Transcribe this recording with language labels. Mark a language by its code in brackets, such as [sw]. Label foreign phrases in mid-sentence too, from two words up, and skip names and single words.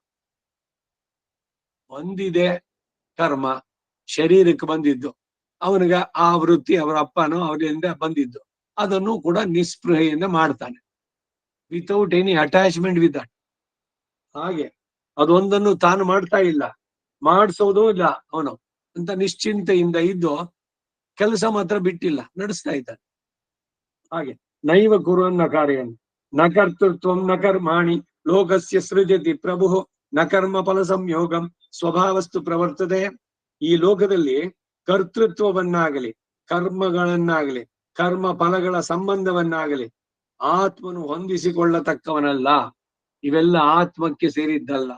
[kn] ಬಂದಿದೆ ಕರ್ಮ, ಶರೀರಕ್ಕೆ ಬಂದಿದ್ದು, ಅವನಿಗೆ ಆ ವೃತ್ತಿ ಅವರ ಅಪ್ಪನೋ ಅವರಿಂದ ಬಂದಿದ್ದು, ಅದನ್ನು ಕೂಡ ನಿಸ್ಪೃಹೆಯಿಂದ ಮಾಡ್ತಾನೆ, [en] without any attachment with that. [kn] ಹಾಗೆ ಅದೊಂದನ್ನು ತಾನು ಮಾಡ್ತಾ ಇಲ್ಲ, ಮಾಡಿಸೋದು ಇಲ್ಲ ಅವನು ಅಂತ ನಿಶ್ಚಿಂತೆಯಿಂದ ಇದ್ದು ಕೆಲಸ ಮಾತ್ರ ಬಿಟ್ಟಿಲ್ಲ, ನಡೆಸ್ತಾ ಇದ್ದಾನೆ. [sa] ಹಾಗೆ ನೈವ ಕುರುವನ್ನ ಕಾರ್ಯಂ ನ ಕರ್ತೃತ್ವಂ ನ ಕರ್ಮಾಣಿ ಲೋಕಸ್ಯ ಸೃಜತಿ ಪ್ರಭು ನ ಕರ್ಮ ಫಲ ಸಂಯೋಗಂ ಸ್ವಭಾವಸ್ತು ಪ್ರವರ್ತದೆ. [kn] ಈ ಲೋಕದಲ್ಲಿ ಕರ್ತೃತ್ವವನ್ನಾಗಲಿ ಕರ್ಮಗಳನ್ನಾಗಲಿ ಕರ್ಮ ಫಲಗಳ ಸಂಬಂಧವನ್ನಾಗಲಿ ಆತ್ಮನು ಹೊಂದಿಸಿಕೊಳ್ಳತಕ್ಕವನಲ್ಲ. ಇವೆಲ್ಲ ಆತ್ಮಕ್ಕೆ ಸೇರಿದ್ದಲ್ಲ.